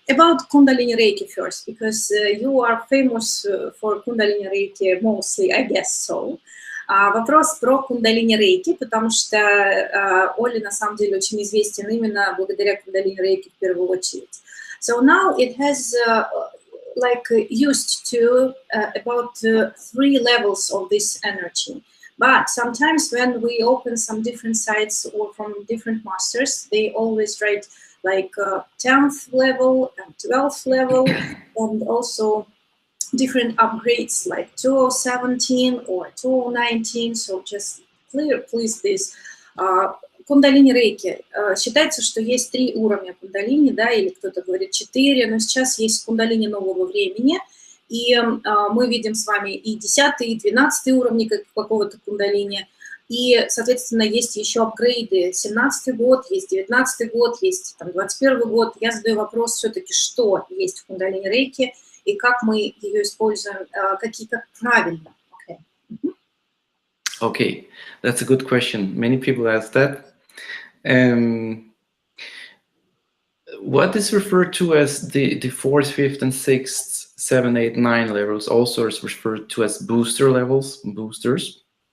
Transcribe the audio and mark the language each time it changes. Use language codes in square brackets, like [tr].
[en] About Kundalini Reiki first, because you are famous for Kundalini Reiki mostly, I guess so. [ru] Вопрос про Кундалини Рейки, потому что Оля на самом деле очень известен именно благодаря Кундалини Рейки в первую очередь. [en] So now it has like used to about 3 levels of this energy. But sometimes when we open some different sites or from different masters, they always write like 10th level and 12th level, and also different upgrades like 2017 or 2019. So just clear, please, this. [ru] Кундалини Рейки. Считается, что есть 3 уровня кундалини, да, или кто-то говорит 4, но сейчас есть кундалини нового времени, и мы видим с вами и 10 и 12 уровни какого-то кундалини. И, соответственно, есть еще апгрейды. 17-й год, есть 19-й год, есть там, 21-й год. Я задаю вопрос все-таки, что есть в Кундалини Рейки и как мы ее используем, как правильно. [en] Okay, that's a good question. Many people ask that. What is referred to as the 4th, 5th, and 6th, 7, 8, 9 levels also is referred to as booster levels, boosters.